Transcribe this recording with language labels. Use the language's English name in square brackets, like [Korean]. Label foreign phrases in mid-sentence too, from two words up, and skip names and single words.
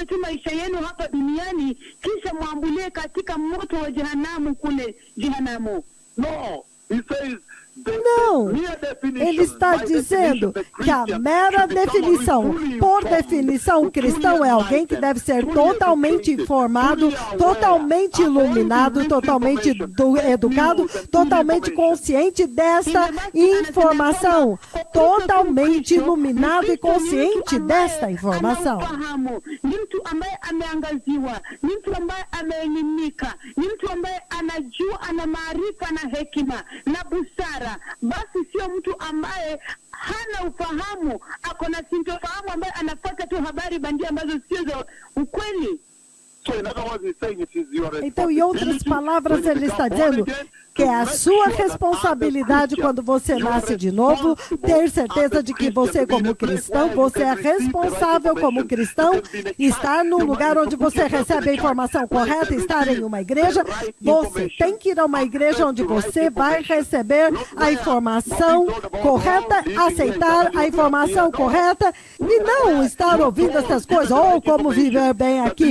[Portuguese] Não, ele está dizendo que a mera definição, por definição, cristão é alguém que deve ser totalmente informado, totalmente iluminado, totalmente educado, totalmente consciente desta informação, totalmente iluminado e consciente desta informação. [Swahili] Basi sio mtu ambaye hana ufahamu, ako na sintofahamu, ambaye anafuata tu habari bandia ambazo sio za ukweli. [Portuguese] Então, em outras palavras, ele está dizendo que é a sua responsabilidade quando você nasce de novo, ter certeza de que você, como cristão, você é responsável como cristão, estar no lugar onde você recebe a informação correta, estar em uma igreja, você tem que ir a uma igreja onde você vai receber a informação correta, aceitar a informação correta e não estar ouvindo essas coisas, ou como viver bem aqui.